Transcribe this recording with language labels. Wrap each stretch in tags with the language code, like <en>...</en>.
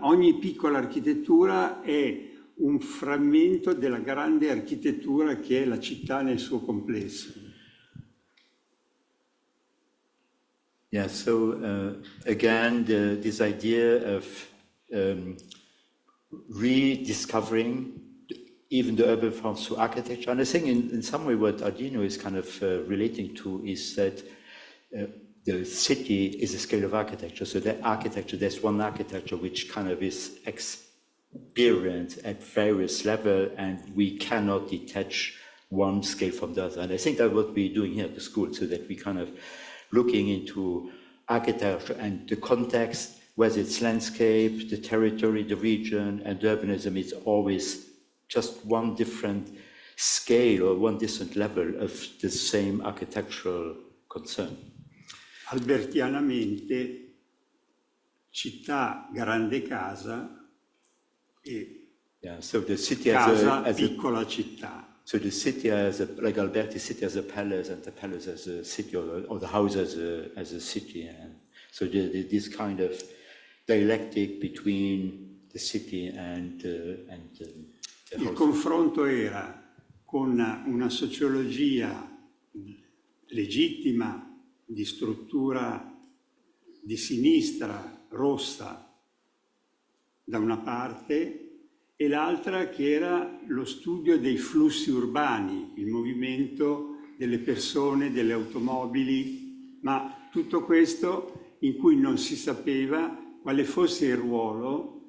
<it>Ogni piccola architettura è un frammento della grande architettura che è la città nel suo complesso.</it> <en>Yeah, so again, this idea of rediscovering even the urban forms through architecture. And I think in some way what Arduino is kind of relating to is that the city is a scale of architecture. So that architecture, there's one architecture which kind of is experienced at various levels, and we cannot detach one scale from the other. And I think that's what we're doing here at the school, so that we kind of looking into architecture and the context, whether it's landscape, the territory, the region, and urbanism, it's always just one different scale or one different level of the same architectural concern.</en> <it>Albertianamente, città grande casa e</it> <en>so the city</en> <it>casa piccola città.</it> <en>So the city like Alberti city as a palace, and the palace as a city, or the house as a city, and so this kind of dialectic between the city and the</en> <it>Il</it> <en>house.</en> <it>confronto era con una sociologia legittima di struttura di sinistra rossa da una parte e l'altra che era lo studio dei flussi urbani, il movimento delle persone, delle automobili, ma tutto questo in cui non si sapeva quale fosse il ruolo</it>